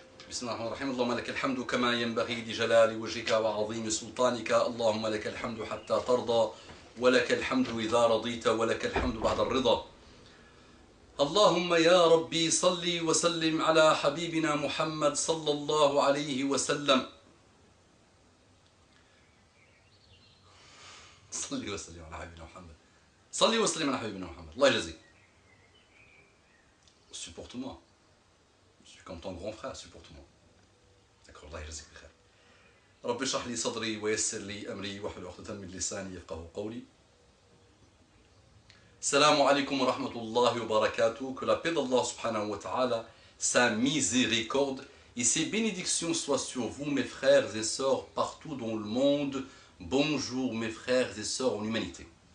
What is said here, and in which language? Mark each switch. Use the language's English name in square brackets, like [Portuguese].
[Arabic] بسم الله الرحمن الرحيم اللهم لك الحمد كما ينبغي لجلال وجهك وعظيم سلطانك اللهم لك الحمد حتى ترضى ولك الحمد إذا رضيت ولك الحمد بعد الرضا اللهم يا ربي صل وسلم على حبيبنا محمد صلى الله عليه وسلم صل وسلم على حبيبنا محمد صل وسلم على حبيبنا محمد الله يجزيك. [French] Supporte-moi. Je suis comme ton grand frère, supporte-moi. D'accord, [Arabic] الله يجزيك بخير. رب اشرح لي صدري ويسر لي أمري واحلل عقدة من لساني يفقهوا قولي. Salam alaikum wa rahmatullahi wa barakatuh. [French] Que la paix d'Allah subhanahu wa ta'ala, sa miséricorde et ses bénédictions soient sur vous, mes frères et sœurs, partout dans le monde. Bonjour, mes frères et sœurs en humanité.